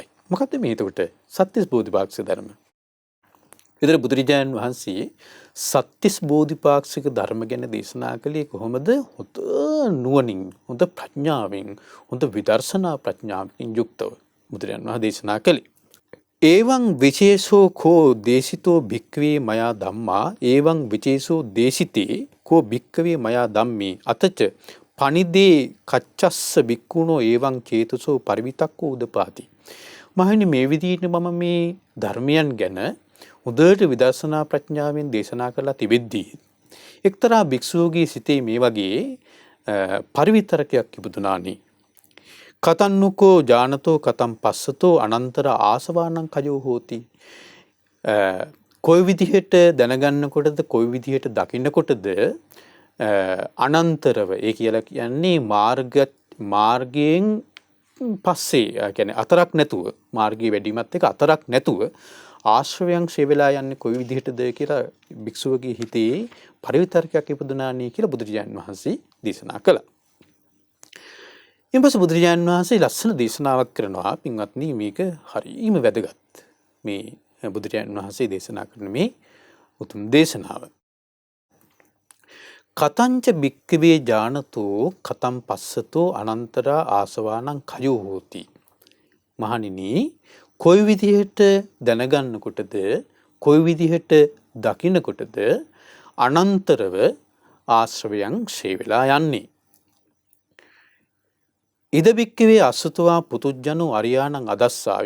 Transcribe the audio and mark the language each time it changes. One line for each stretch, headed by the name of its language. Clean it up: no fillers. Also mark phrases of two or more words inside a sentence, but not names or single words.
Sinhala: මොකද්ද මේ එතකොට සත්‍තිස් බෝධිපාක්ෂික ධර්ම? විතර බුදුරජාණන් වහන්සේ සත්‍තිස් බෝධිපාක්ෂික ධර්ම ගැන දේශනා කළේ කොහොමද? හොඳ නුවණින්, හොඳ ප්‍රඥාවෙන්, හොඳ විදර්ශනා ප්‍රඥාවෙන් යුක්තව බුදුරජාණන් වහන්සේ දේශනා කළේ.
Pali: එවං විචේසෝ කෝ දේශිතෝ භික්ඛවේ මයා ධම්මා එවං විචේසෝ දේශිතේ කෝ භික්ඛවේ මයා ධම්මේ අතච පනිදේ කච්චස්ස භික්ඛුනෝ එවං චේතසෝ පරිවිතක්කෝ උදපාති.
Sinhala: මහණනි මේ විදිහට මම මේ ධර්මයන් ගැන හොඳට විදර්ශනා ප්‍රඥාවෙන් දේශනා කරලා තිබෙද්දී එක්තරා භික්ෂුවගේ සිතේ මේ වගේ පරිවිතරකයක් ඉපදුනානි.
Pali: කතන්නකෝ ජානතෝ කතම් පස්සතෝ අනන්තර ආසවානං කයෝ හෝති.
Sinhala: කොයි විදිහට දැනගන්නකොටද කොයි විදිහට දකින්නකොටද අනන්තරව ඒ කියලා කියන්නේ මාර්ගයෙන් පස්සේ කියන්නේ අතරක් නැතුව මාර්ගයේ වැඩිමත් එක අතරක් නැතුව ආශ්‍රවයන් ශේවලා යන්නේ කොයි විදිහටද කියලා භික්ෂුවගේ හිතේ පරිවිතර්කයක් ඉපදුනානි කියලා බුදුරජාණන් වහන්සේ දේශනා කළා. ඊපස්සේ බුදුරජාණන් වහන්සේ ලස්සන දේශනාවක් කරනවා පින්වත්නි මේක හරිම වැදගත්. මේ බුදුරජාණන් වහන්සේ දේශනා කරන මේ උතුම් දේශනාව.
Pali: කතංච භික්ඛවේ ඥානතෝ කතම් පස්සතෝ අනන්තරා ආසවානං කයෝ හෝති.
Sinhala: මහණෙනි කොයි විදිහට දැනගන්නකොටද කොයි විදිහට දකින්නකොටද අනන්තරව ආශ්‍රවයන් ක්ෂය වෙලා යන්නේ.
Pali: ඉද භික්ඛවේ අසුතවා පුතුජ්ජනෝ අරියාණං අදස්සාවි.